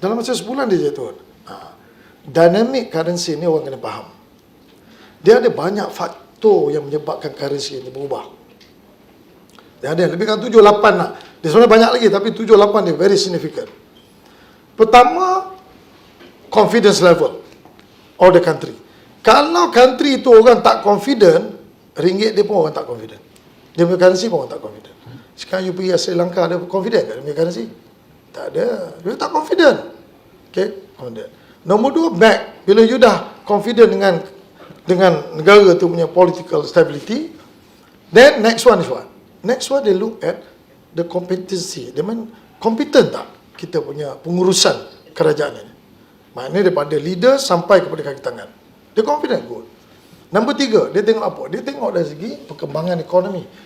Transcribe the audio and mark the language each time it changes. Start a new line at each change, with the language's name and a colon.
Malay: Dalam masa sebulan dia jatuh. Dynamic currency ni orang kena faham. Dia ada banyak faktor yang menyebabkan currency ini berubah. Dia ada lebih kurang 7-8 lah. Dia sebenarnya banyak lagi, tapi 7-8 dia
English: very significant.
Malay: Pertama,
English: confidence level of the country.
Malay: Kalau country itu orang tak confident, ringgit dia pun orang tak confident. Dia punya currency pun orang tak confident. Sekarang you pergi Sri Lanka, ada confident tak dia punya currency? Tak ada. Dia tak confident. Okay, confident. Nombor 2, back. Bila
English: you
Malay: dah
English: confident
Malay: dengan negara tu punya
English: political stability, then next one is what? Next one, they look at the competency.
Malay: Dia main competent tak kita punya pengurusan kerajaan ini? Maknanya daripada leader sampai kepada kaki tangan. Dia confident,
English: good.
Malay: Nombor 3, dia tengok apa? Dia tengok dari segi perkembangan ekonomi.